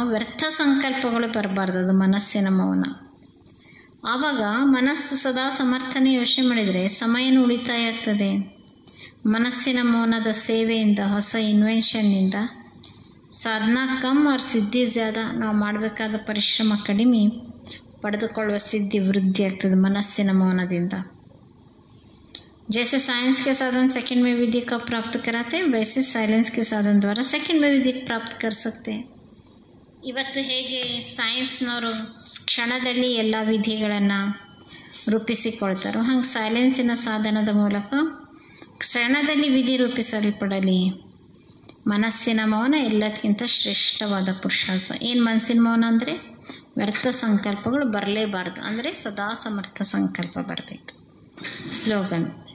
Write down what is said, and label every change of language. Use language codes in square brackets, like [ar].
[kn] ವ್ಯರ್ಥ ಸಂಕಲ್ಪಗಳು ಬರಬಾರ್ದು, ಅದು ಮನಸ್ಸಿನ ಮೌನ. ಆವಾಗ ಮನಸ್ಸು ಸದಾ ಸಮರ್ಥನೆ ಯೋಚನೆ ಮಾಡಿದರೆ ಸಮಯನೂ ಉಳಿತಾಯ ಆಗ್ತದೆ. ಮನಸ್ಸಿನ ಮೌನದ ಸೇವೆಯಿಂದ, ಹೊಸ ಇನ್ವೆನ್ಷನ್ನಿಂದ [hi] ಸಾಧನಾ ಕಮ್ और ಸಿದ್ಧಿ ಜ್ಯಾದ. [kn] ನಾವು ಮಾಡಬೇಕಾದ ಪರಿಶ್ರಮ ಕಡಿಮೆ, ಪಡೆದುಕೊಳ್ಳುವ ಸಿದ್ಧಿ ವೃದ್ಧಿ ಆಗ್ತದೆ ಮನಸ್ಸಿನ ಮೌನದಿಂದ. [hi] जैसे साइंस के साधन सेकंड में विधि का प्राप्त कराते हैं, वैसे साइलेंस के साधन द्वारा सेकंड में विधि प्राप्त कर सकते हैं. [kn] ಇವತ್ತು ಹೇಗೆ ಸೈನ್ಸ್ನವರು ಕ್ಷಣದಲ್ಲಿ ಎಲ್ಲ ವಿಧಿಗಳನ್ನು ರೂಪಿಸಿಕೊಳ್ತಾರೋ, ಹಾಗೆ ಸೈಲೆನ್ಸಿನ ಸಾಧನದ ಮೂಲಕ ಕ್ಷಣದಲ್ಲಿ ವಿಧಿ ರೂಪಿಸಲ್ಪಡಲಿ. ಮನಸ್ಸಿನ ಮೌನ ಎಲ್ಲದಕ್ಕಿಂತ ಶ್ರೇಷ್ಠವಾದ ಪುರುಷಾರ್ಥ. ಏನು ಮನಸ್ಸಿನ ಮೌನ ಅಂದರೆ ವ್ಯರ್ಥ ಸಂಕಲ್ಪಗಳು ಬರಲೇಬಾರ್ದು, ಅಂದರೆ ಸದಾ ಸಮರ್ಥ ಸಂಕಲ್ಪ ಬರಬೇಕು. ಸ್ಲೋಗನ್.